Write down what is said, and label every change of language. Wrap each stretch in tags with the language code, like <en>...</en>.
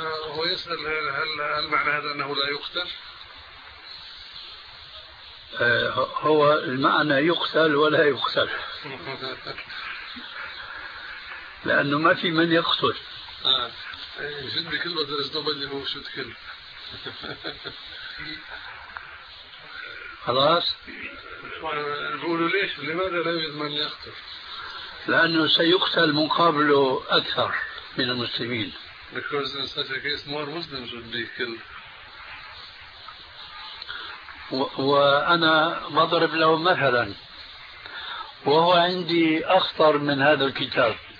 <ar>هو يسأل هل معنى هذا أنه لا يقتل؟ هو المعنى يقتل ولا يقتل، لأنه ما في من يقتل.</ar> <en>should be killed, but there is nobody who should kill.</en> <ar>خلاص الرولوليشن لماذا لا يوجد من يقتل؟ لأنه سيقتل مقابله أكثر من المسلمين.</ar> <en>Because in such a case more Muslims would be killed.</en> <ar>وأنا بضرب له مثلا وهو عندي أخطر من هذا الكتاب.</ar>